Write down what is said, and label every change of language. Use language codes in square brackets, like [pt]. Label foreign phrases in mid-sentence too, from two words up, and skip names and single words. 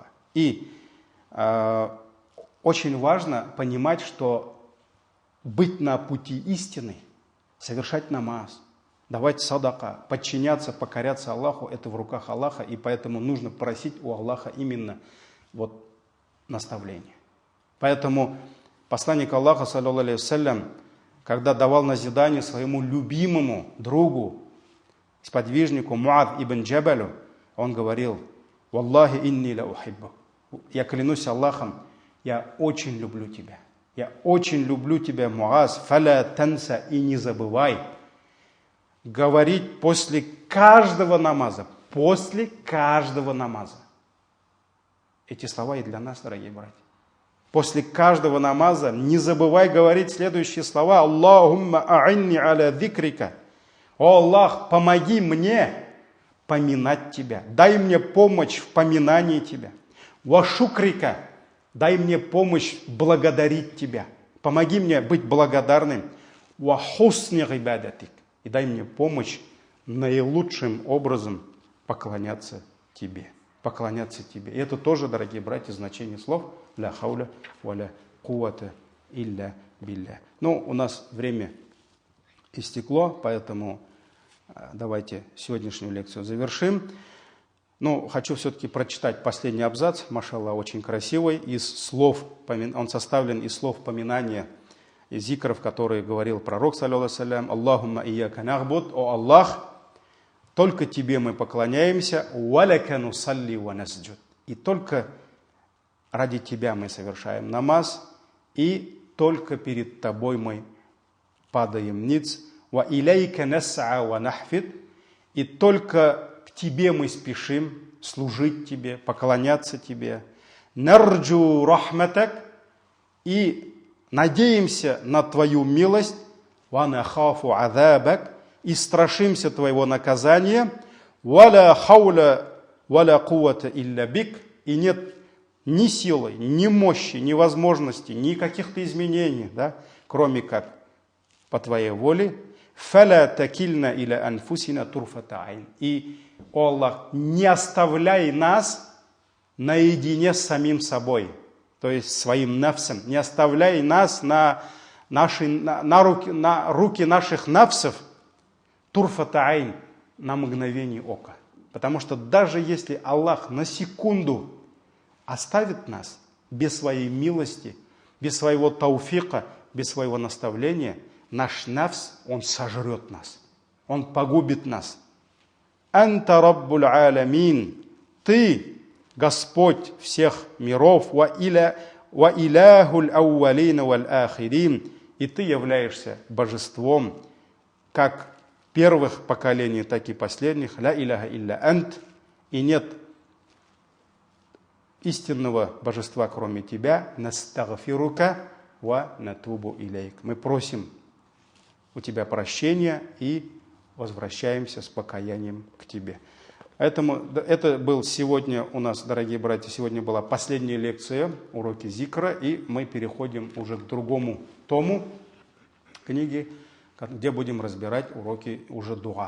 [ru] И очень важно понимать, что быть на пути истины, совершать намаз, давать садака, подчиняться, покоряться Аллаху, это в руках Аллаха, и поэтому нужно просить у Аллаха именно наставление. Поэтому посланник Аллаха, [ar] صلى الله عليه وسلم, [ru] когда давал назидание своему любимому другу, сподвижнику Муад ибн Джабалю, он говорил: [ar] «والله إني لأحب». [ru] Я клянусь Аллахом, я очень люблю тебя. Я очень люблю тебя, Муаз, [ar] فلا تنس, [ru] и не забывай говорить после каждого намаза. После каждого намаза. Эти слова и для нас, дорогие братья. После каждого намаза не забывай говорить следующие слова. [ar] اللهم أعني على ذكرك. [ru] О Аллах, помоги мне поминать тебя. Дай мне помощь в поминании тебя. [ar] وشكرك. [ru] Дай мне помощь благодарить тебя. Помоги мне быть благодарным. [ar] وحسن عبادتك. [ru] И дай мне помощь наилучшим образом поклоняться тебе. Поклоняться тебе. И это тоже, дорогие братья, значение слов [ar] لا حول ولا قوة إلا بالله. [ru] У нас время истекло, поэтому давайте сегодняшнюю лекцию завершим. Хочу все-таки прочитать последний абзац, машаллах, очень красивый, он составлен из слов поминания из зикров, которые говорил пророк, [ar] صلى الله اللهم إياك نعبد, [ru] о Аллах, только Тебе мы поклоняемся, [ar] ولك نصلي ونسجد. [ru] И только ради Тебя мы совершаем намаз, и только перед Тобой мы падаем ниц. [ar] وإليك نسعى ونحفد. [ru] И только к Тебе мы спешим служить Тебе, поклоняться Тебе. [ar] نرجو رحمتك. [ru] И надеемся на Твою милость. [ar] ونخاف عذابك. [ru] И страшимся Твоего наказания. [ar] ولا حول ولا قوة إلا بك. [ru] И нет ни силы, ни мощи, ни возможности, ни каких-то изменений, да, кроме как по Твоей воле. [ar] فلا تكلنا إلى أنفسنا طرفة عين. [ru] И, о Аллах, не оставляй нас наедине с самим собой, то есть своим нафсом. Не оставляй нас на руки наших нафсов [ar] طرفة عين, [ru] на мгновение ока. Потому что даже если Аллах на секунду оставит нас без своей милости, без своего тауфика, без своего наставления, наш нафс, он сожрет нас, он погубит нас. [ar] أنت رب العالمين, [ru] Ты, Господь всех миров, [ar] وإله الأولين والآخرين, [ru] и Ты являешься божеством как первых поколений, так и последних. [ar] لا إله إلا أنت, [ru] и нет истинного божества, кроме Тебя. [ar] نستغفرك ونتوب إليك. [ru] Мы просим у Тебя прощения и возвращаемся с покаянием к Тебе. Это был сегодня у нас, дорогие братья, сегодня была последняя лекция, уроки зикра, и мы переходим уже к другому тому книги, где будем разбирать уроки уже дуа.